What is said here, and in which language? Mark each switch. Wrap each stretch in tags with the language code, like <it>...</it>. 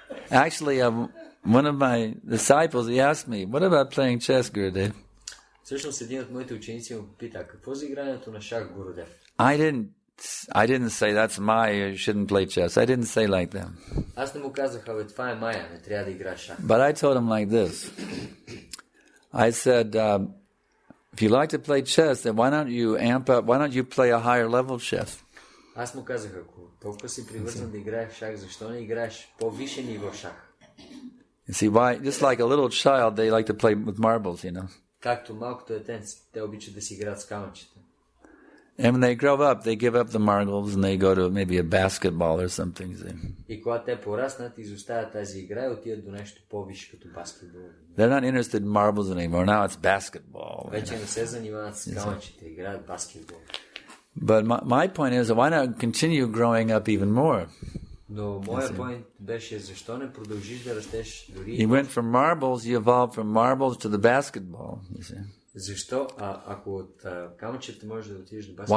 <en>Actually, one of my disciples, he asked me, what about playing chess, Gurudev?</en> <bg>Всъщност един от моите ученици ме попита, какво за игрането на шах, Гурудев?</bg> <en>I didn't say that's you shouldn't play chess. I didn't say like that.</en> <bg>Аз не му казах, това е Майя, не трябва да играеш шах.</bg> <en>But I told him like this. I said, if you like to play chess, then why don't you play a higher level chess?</en> <bg>Аз му казах, ако толкова си привързан да играеш шах, защо не играеш по-висше ниво шах?</bg> <en>You see, why? Just like a little child, they like to play with marbles,</en> <bg>Както малкото детенце, те обичат да си играят с камъчета.</bg> <en>And when they grow up, they give up the marbles and they go to maybe a basketball or something.</en> <bg>И когато те пораснат, изоставят тази игра и отидат до нещо по-висше като баскетбол.</bg> <en>They're not interested in marbles anymore. Now it's basketball.</en> <bg>Вече не се занимават с камъчета, играят баскетбол.</bg> <en>But my point is, why not continue growing up even more?</en> <bg>Но моя point беше, защо не продължиш да растеш дори...</bg> <en>You went from marbles, you evolved from marbles to the basketball, you see.</en> <bg>Защо, ако от камъчета можеш да отидеш до баскетбол?</bg>